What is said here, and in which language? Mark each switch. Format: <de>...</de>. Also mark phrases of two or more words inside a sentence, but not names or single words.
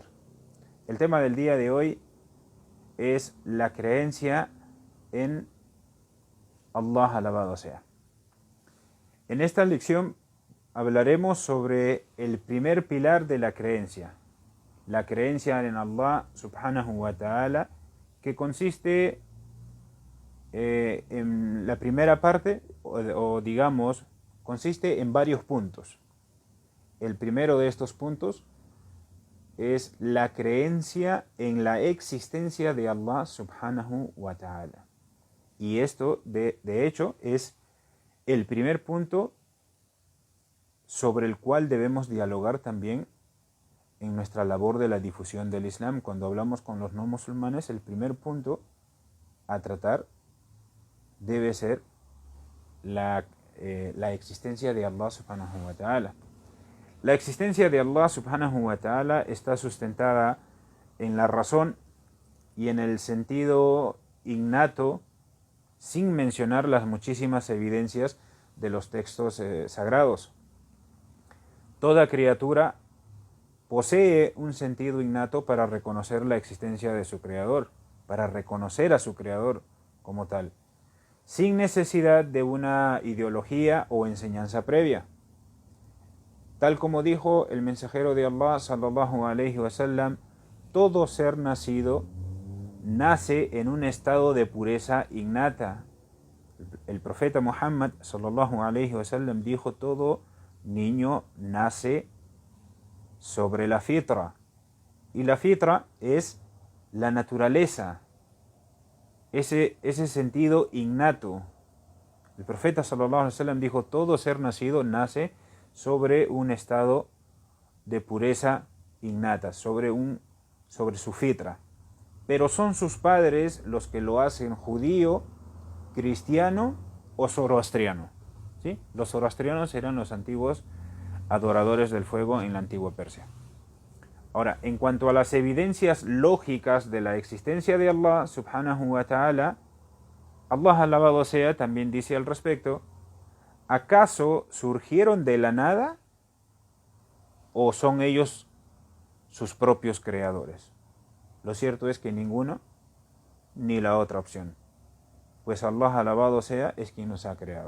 <es>El tema del día de hoy es la creencia en Allah, alabado sea. En esta lección hablaremos sobre el primer pilar de la creencia en Allah</es> <ar>سبحانه وتعالى,</ar> <es>que consiste en la primera parte, o digamos, consiste en varios puntos. El primero de estos puntos es la creencia en la existencia de Allah</es> <ar>سبحانه وتعالى.</ar> <es>Y esto, de hecho, es el primer punto sobre el cual debemos dialogar también en nuestra labor de la difusión del Islam. Cuando hablamos con los no musulmanes, el primer punto a tratar debe ser la existencia de Allah</es> <ar>سبحانه وتعالى.</ar> <es>La existencia de Allah</es> <ar>سبحانه وتعالى</ar> <es>está sustentada en la razón y en el sentido innato, sin mencionar las muchísimas evidencias de los textos sagrados. Toda criatura posee un sentido innato para reconocer la existencia de su creador, para reconocer a su creador como tal, sin necesidad de una ideología o enseñanza previa. Tal como dijo el mensajero de Allah</es> <ar>صلى الله عليه وسلم,</ar> <es>todo ser nacido nace en un estado de pureza innata. El profeta Muhammad</es> <ar>صلى الله عليه وسلم</ar> <es>dijo: todo niño nace sobre la fitra. Y la fitra es la naturaleza, ese sentido innato. El profeta</es> <ar>صلى الله عليه وسلم</ar> <es>dijo: todo ser nacido nace sobre un estado de pureza innata, sobre su fitra. Pero son sus padres los que lo hacen judío, cristiano o zoroastriano. ¿Sí? Los zoroastrianos eran los antiguos adoradores del fuego en la antigua Persia. Ahora, en cuanto a las evidencias lógicas de la existencia de Allah</es> <ar>سبحانه وتعالى,</ar> <es>Allah alabado sea también dice al respecto: ¿acaso surgieron de la nada o son ellos sus propios creadores? Lo cierto es que ninguno ni la otra opción, pues Allah alabado sea es quien nos ha creado.</es>